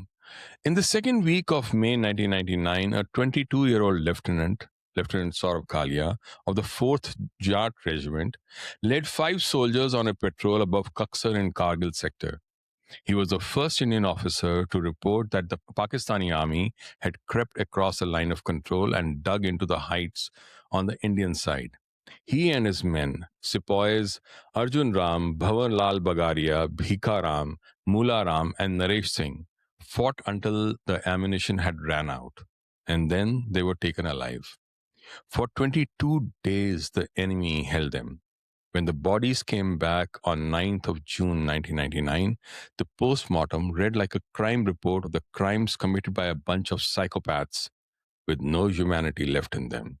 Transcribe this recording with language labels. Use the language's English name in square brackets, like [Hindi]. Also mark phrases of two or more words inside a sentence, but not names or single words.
[English] In the second week of May 1999, a 22-year-old Lieutenant Saurav Kahlia of the 4th JAT Regiment, led 5 soldiers on a patrol above Kaksar in Kargil sector. He was the first Indian officer to report that the Pakistani army had crept across the line of control and dug into the heights on the Indian side. He and his men, Sepoys Arjun Ram, Bhavan Lal Bagaria, Bhika Ram, Mula Ram, and Naresh Singh, fought until the ammunition had ran out, and then they were taken alive. For 22 days, the enemy held them. When the bodies came back on 9th of June 1999, the post-mortem read like a crime report of the crimes committed by a bunch of psychopaths with no humanity left in them.